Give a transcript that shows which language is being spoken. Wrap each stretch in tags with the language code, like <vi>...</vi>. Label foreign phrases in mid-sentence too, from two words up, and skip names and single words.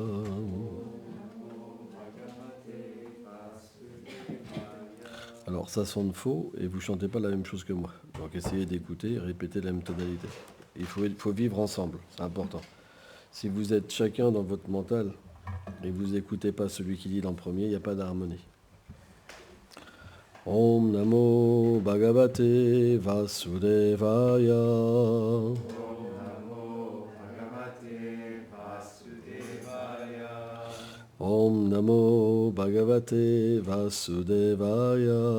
<fr>Alors ça sonne faux et vous chantez pas la même chose que moi. Donc essayez d'écouter et répétez la même tonalité. Il faut vivre ensemble, c'est important. Si vous êtes chacun dans votre mental et vous n'écoutez pas celui qui dit en premier, il n'y a pas d'harmonie.</fr> <sa>ॐ नमो भगवते वासुदेवाय. ॐ नमो भगवते वासुदेवाय.</sa>